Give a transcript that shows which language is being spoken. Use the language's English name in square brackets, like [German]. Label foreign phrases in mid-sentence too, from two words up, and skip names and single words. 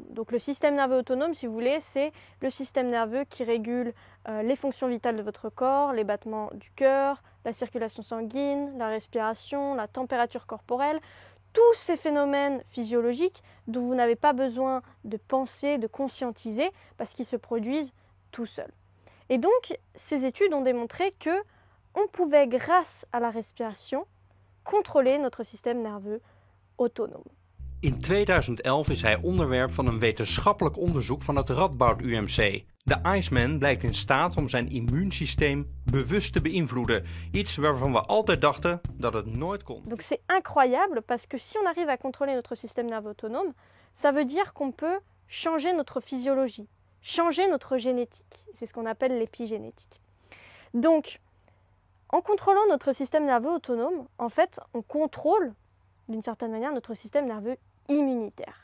[French] Donc le système nerveux autonome, si vous voulez, c'est le système nerveux qui régule les fonctions vitales de votre corps, les battements du cœur, la circulation sanguine, la respiration, la température corporelle, tous ces phénomènes physiologiques dont vous n'avez pas besoin de penser, de conscientiser, parce qu'ils se produisent tout seuls. Et donc, ces études ont démontré que on pouvait, grâce à la respiration, contrôler notre système nerveux autonome. [Dutch] In 2011 is hij onderwerp van een wetenschappelijk onderzoek van het Radboud UMC. De Iceman blijkt in staat om zijn immuunsysteem bewust te beïnvloeden. Iets waarvan we altijd dachten dat het nooit kon. [French] Donc c'est incroyable parce que si on arrive à contrôler notre système nerveux autonome, ça veut dire qu'on peut changer notre physiologie, changer notre génétique. C'est ce qu'on appelle l'épigénétique. Donc, en contrôlant notre système nerveux autonome, en fait, on contrôle d'une certaine manière notre système nerveux immunitaire.